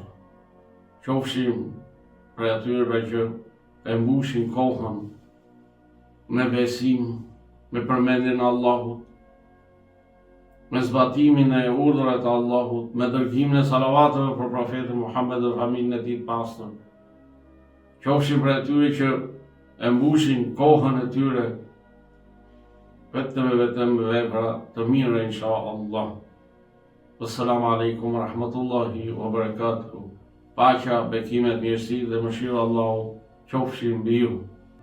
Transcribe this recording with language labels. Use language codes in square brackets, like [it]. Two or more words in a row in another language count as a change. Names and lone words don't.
[sq] Qofshim prej atyre që e mbushin kohën me besim, me përmendjen e Allahut, me zbatimin e urdhërave të Allahut, me dërgimin e salavateve për profetin Muhammed dhe familjen e tij të pastër. Qofshim prej atyre që e mbushin kohën e tyre vetëm me vepra të mira, inshallah. [ar] السلام عليكم ورحمة الله وبركاته. [sq] Paqja, bekimet, mirësi dhe mëshira Allahu qofshin mbi ju.